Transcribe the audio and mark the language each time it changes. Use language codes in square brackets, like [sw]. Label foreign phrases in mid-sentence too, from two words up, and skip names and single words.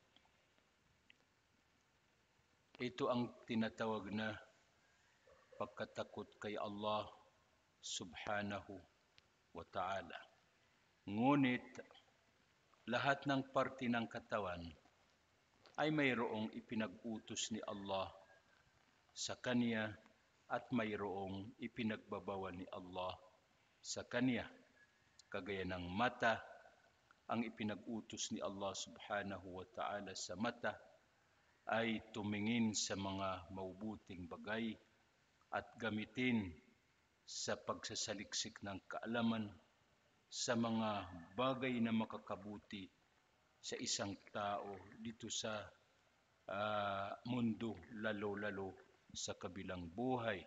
[tl] Ito ang tinatawag na pagkatakot kay Allah [ar] سبحانه وتعالى. [tl] Ngunit lahat ng parte ng katawan ay mayroong ipinag-utos ni Allah sa kaniya at mayroong ipinagbabawal ni Allah sa kaniya. Kagaya ng mata, ang ipinag-utos ni Allah [ar] سبحانه وتعالى [tl] sa mata ay tumingin sa mga mabubuting bagay at gamitin sa pagsasaliksik ng kaalaman sa mga bagay na makakabuti sa isang tao dito sa mundo, lalo-lalo sa kabilang buhay.